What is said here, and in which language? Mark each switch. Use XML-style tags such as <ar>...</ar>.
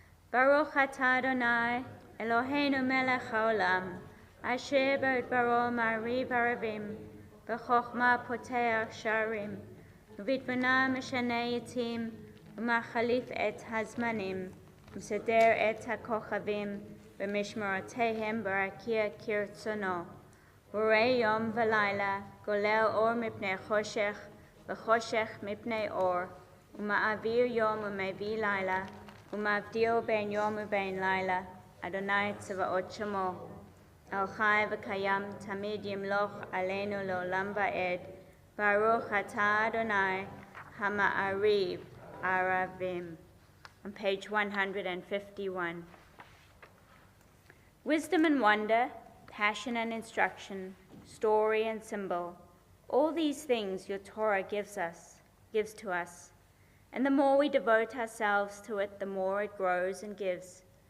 <he>Baruch atah Adonai, Eloheinu melech haolam, asher baro ma'ariv aravim, b'chochma poteach sharim, ובתבונה משנה עתים, ומחליף את הזמנים, ומסדר את הכוכבים, במשמרותיהם ברקיע כרצונו. בורא יום ולילה, גולל אור מפני חושך, וחושך מפני אור, ומעביר יום ומביא לילה, ומבדיל בין יום ובין לילה, אדוני צבאות שמו. על חי וקיים תמיד ימלוך עלינו לעולם ועד, Baruch atah Adonai hama'ariv aravim.</he> <en>On page 151. Wisdom and wonder, passion and instruction, story and symbol, all these things your Torah gives to us. And the more we devote ourselves to it, the more it grows and gives.</en>